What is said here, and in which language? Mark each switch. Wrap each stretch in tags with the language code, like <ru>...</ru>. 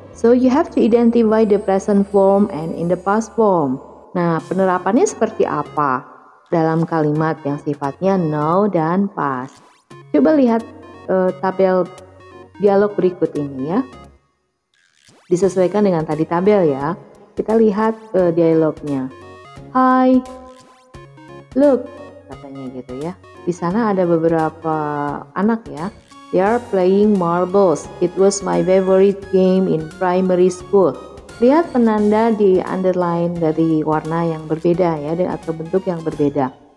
<en>So you have to identify the present form and in the past form.</en> <id>Nah, penerapannya seperti apa dalam kalimat yang sifatnya now dan past? Coba lihat tabel dialog berikut ini ya. Disesuaikan dengan tadi tabel ya. Kita lihat dialognya.</id> <en>Hi, look,</en> <id>katanya gitu ya. Di sana ada beberapa anak ya.</id> <en>They are playing marbles. It was my favorite game in primary school.</en> <id>Lihat penanda di underline dari warna yang berbeda ya, atau bentuk yang berbeda.</id>